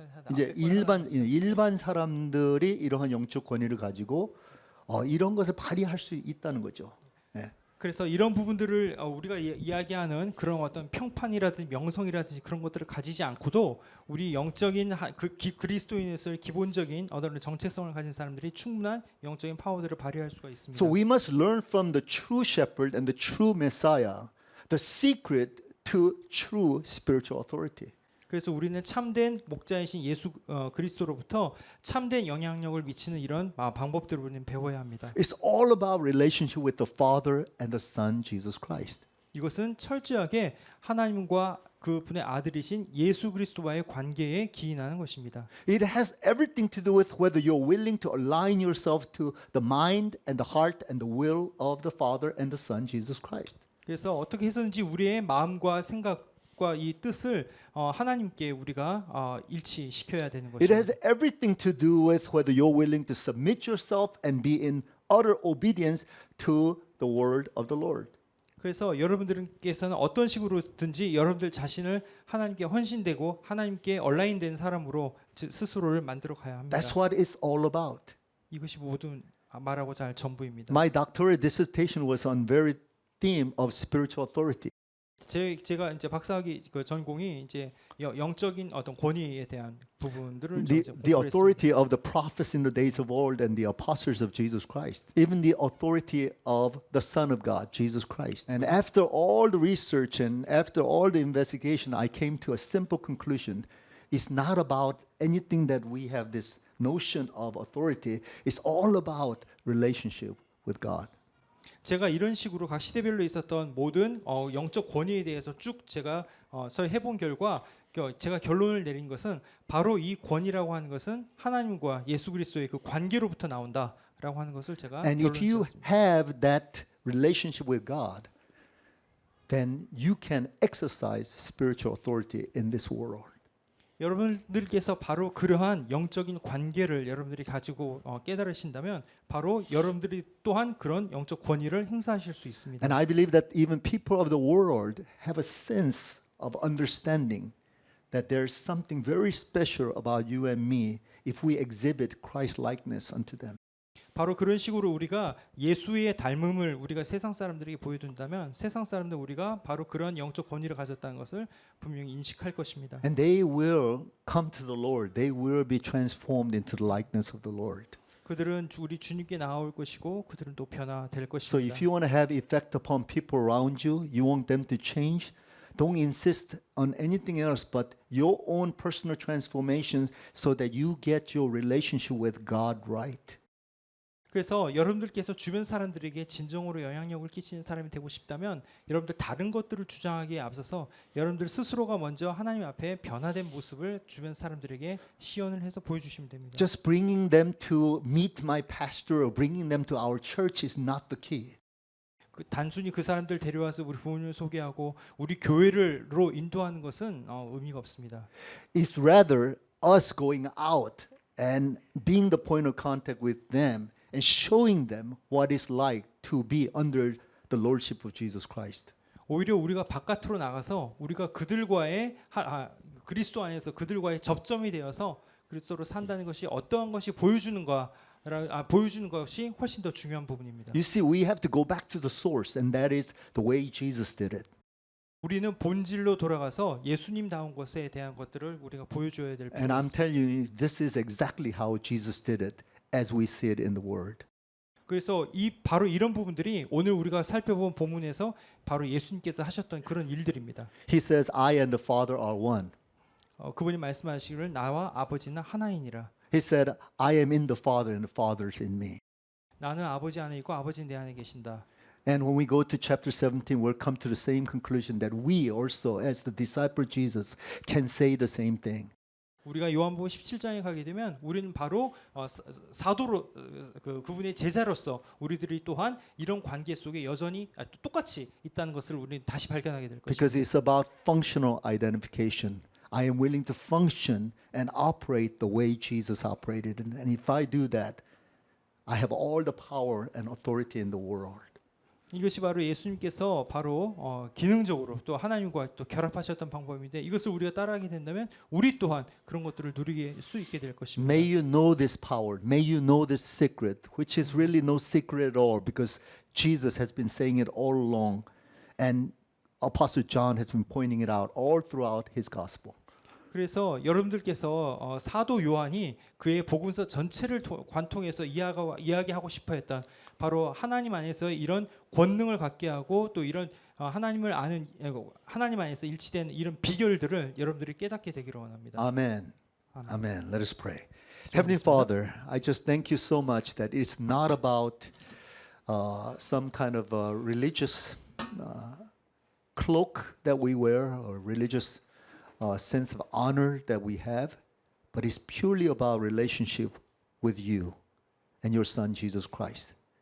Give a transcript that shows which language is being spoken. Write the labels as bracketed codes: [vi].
[ko] 이제 일반 사람들이 이러한 영적 권위를 가지고 이런 것을 발휘할 수 있다는 거죠. 예. 그래서 이런 부분들을 우리가 이야기하는 그런 어떤 평판이라든지 명성이라든지 그런 것들을 가지지 않고도 우리 영적인 그리스도인에서의 기본적인 어떤 정체성을 가진 사람들이 충분한 영적인 파워들을 발휘할 수가 있습니다. [en] So we must learn from the true shepherd and the true Messiah the secret to true spiritual authority. [ko] 그래서 우리는 참된 목자이신 예수 그리스도로부터 참된 영향력을 미치는 이런 방법들을 우리는 배워야 합니다. [en] It's all about relationship with the Father and the Son Jesus Christ. [ko] 이것은 철저하게 하나님과 그분의 아들이신 예수 그리스도와의 관계에 기인하는 것입니다. [en] It has everything to do with whether you're willing to align yourself to the mind and the heart and the will of the Father and the Son Jesus Christ. [ko] 그래서 어떻게 해서든지 우리의 마음과 생각과 이 뜻을 하나님께 우리가 일치시켜야 되는 [en] It [ko] 것입니다. [en] has everything to do with whether you're willing to submit yourself and be in utter obedience to the word of the Lord. [ko] 그래서 여러분들께서는 어떤 식으로든지 여러분들 자신을 하나님께 헌신되고 하나님께 얼라인된 사람으로 스스로를 만들어 가야 합니다. [en] That's what it's all about. [ko] 이것이 모두 말하고자 할 전부입니다. [en] My doctoral dissertation was on very theme of spiritual authority. [ko] 제가 이제 박사학위 그 전공이 이제 영적인 어떤 권위에 대한 부분들을 [en] The [ko] 공부했습니다. [en] authority of the prophets in the days of old and the apostles of Jesus Christ, even the authority of the Son of God, Jesus Christ. And after all the research and after all the investigation, I came to a simple conclusion. It's not about anything that we have this notion of authority. It's all about relationship with God. [ko] 제가 이런 식으로 각 시대별로 있었던 모든 영적 권위에 대해서 쭉 제가 해본 결과 제가 결론을 내린 것은 바로 이 권위라고 하는 것은 하나님과 예수 그리스도의 그 관계로부터 나온다라고 하는 것을 제가 [en] And if you [ko] 결론지었습니다. [en] have that relationship with God, then you can exercise spiritual authority in this world. [ko] 여러분들께서 바로 그러한 영적인 관계를 여러분들이 가지고 깨달으신다면 바로 여러분들이 또한 그런 영적 권위를 행사하실 수 있습니다. [en] And I believe that even people of the world have a sense of understanding that there's something very special about you and me if we exhibit Christ likeness unto them. [ko] 바로 그런 식으로 우리가 예수의 닮음을 우리가 세상 사람들에게 보여준다면 세상 사람들 우리가 바로 그런 영적 권위를 가졌다는 것을 분명히 인식할 것입니다. [en] And they will come to the Lord. They will be transformed into the likeness of the Lord. [ko] 그들은 우리 주님께 나올 것이고 그들은 또 변화될 [en] So [ko] 것입니다. [en] if you want to have effect upon people around you, you want them to change, don't insist on anything else but your own personal transformations so that you get your relationship with God right. [ko] 그래서 여러분들께서 주변 사람들에게 진정으로 영향력을 끼치는 사람이 되고 싶다면 여러분들 다른 것들을 주장하기에 앞서서 여러분들 스스로가 먼저 하나님 앞에 변화된 모습을 주변 사람들에게 시연을 해서 보여주시면 됩니다. [en] Just bringing them to meet my pastor or bringing them to our church is not the key. [ko] 단순히 그 사람들 데려와서 우리 부모님을 소개하고 우리 교회를로 인도하는 것은 의미가 없습니다. [en] It's rather us going out and being the point of contact with them and showing them what it's like to be under the lordship of Jesus Christ. [ko] 오히려 우리가 바깥으로 나가서 우리가 그들과의 그리스도 안에서 그들과의 접점이 되어서 그리스도로 산다는 것이 어떠한 것이 보여주는 것이 훨씬 더 중요한 부분입니다. [en] You see, we have to go back to the source, and that is the way Jesus did it. [ko] 우리는 본질로 돌아가서 예수님다운 것에 대한 것들을 우리가 보여줘야 될 [en] And [ko] 필요가 [en] I'm [ko] 있습니다. [en] telling you, this is exactly how Jesus did it as we see it in the Word. [ko] 그래서 바로 이런 부분들이 오늘 우리가 살펴본 본문에서 바로 예수님께서 하셨던 그런 일들입니다. [en] He says, I and the Father are one. [ko] 그분이 말씀하시기를 나와 아버지는 하나이니라. [en] He said, I am in the Father and the Father is in me. [ko] 나는 아버지 안에 있고 아버지는 내 안에 계신다. [en] And when we go to chapter 17, we'll come to the same conclusion that we also, as the disciple of Jesus, can say the same thing. [ko] 우리가 요한복음 17장에 가게 되면 우리는 바로 사도로 그분의 제자로서 우리들이 또한 이런 관계 속에 여전히 똑같이 있다는 것을 우리는 다시 발견하게 될 [en] Because [ko] 것입니다. [en] it's about functional identification. I am willing to function and operate the way Jesus operated. And if I do that, I have all the power and authority in the world. [ko] 이것이 바로 예수님께서 바로 기능적으로 또 하나님과 또 결합하셨던 방법인데 이것을 우리가 따라하게 된다면 우리 또한 그런 것들을 누리게 수 있게 될 것입니다. [en] May you know this power. May you know this secret, which is really no secret at all because Jesus has been saying it all along. And Apostle John has been pointing it out all throughout his gospel. [ko] 그래서 여러분들께서 사도 요한이 그의 복음서 전체를 관통해서 이야기하고 싶어했던 바로 하나님 안에서 이런 권능을 갖게 하고 또 이런 하나님을 아는 하나님 안에서 일치된 이런 비결들을 여러분들이 깨닫게 되기를 원합니다. [en] Amen. [ko] 아멘. [en] Amen. Let us pray. Heavenly Father, I just thank you so much that it's not about some kind of religious cloak that we wear or religious sense of honor that we have, but it's purely about relationship with you and your Son, Jesus Christ.